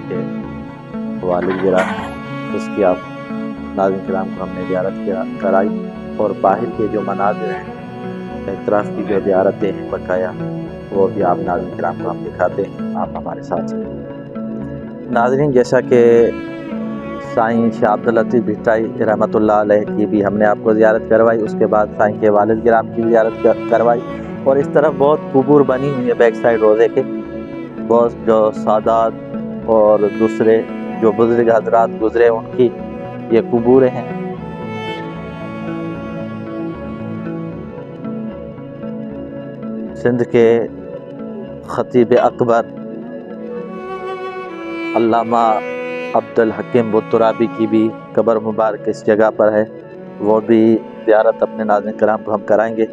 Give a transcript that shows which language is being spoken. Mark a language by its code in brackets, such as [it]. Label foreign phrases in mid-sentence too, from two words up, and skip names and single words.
[ur] کے والد گرامی، اس کی آپ ناظرین کرام کو ہم نے زیارت کرائی اور باہر کے جو مناظر ہیں، اطراف کی جو زیارتیں ہیں بقایا، وہ بھی آپ ناظرین کرام کو ہم دکھاتے ہیں. آپ ہمارے ساتھ ہیں۔ ناظرین، جیسا کہ سائیں شاہ عبداللطیف بھٹائی رحمۃ اللہ علیہ کی بھی ہم نے آپ کو زیارت کروائی، اس کے بعد سائیں کے والد گرامی کی زیارت کروائی. اور اس طرف بہت قبور بنی ہوئی ہے [en] back side [ur] روضے کے، بہت جو سادات اور دوسرے جو بزرگ حضرات گزرے ان کی یہ قبریں ہیں. سندھ کے خطیب اکبر علامہ عبدالحکیم بوترابی کی بھی قبر مبارک اس جگہ پر ہے، وہ بھی زیارت اپنے ناظرین کرام کو ہم کرائیں گے.